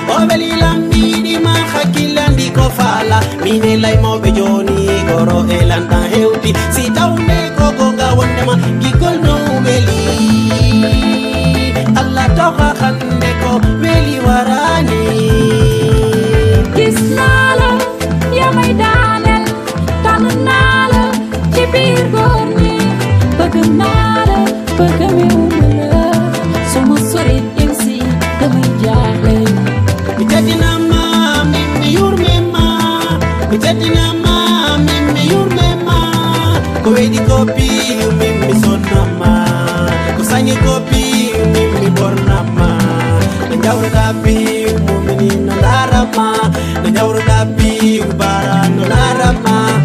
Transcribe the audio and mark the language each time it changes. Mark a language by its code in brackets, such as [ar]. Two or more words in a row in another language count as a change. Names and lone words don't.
[ff] O weli lammiɗi ma hakkillandi ko faala. Min e lay mawɓe joni goro e lanɗan hewti. Si tawne ko gonga wondema gigol no weli. Allah tawa hande ko weli warani. [wo] Gis naa la, yaa may daaneel. Tànn naa la ci biir góor ñi. Bëgg naa la, bëgg mi wuma la. Su ma sori yow si damay jaaxle. [ff] Mi teddinama, min mi yurmima. Mi teddinama, min mi yurmima. Ko weɗi kopi, min mi sonnama. Ko sañi kopi, min mi bornama. No jawruɗa pi, mumini no darama. No jawruɗa pi, bara no darama.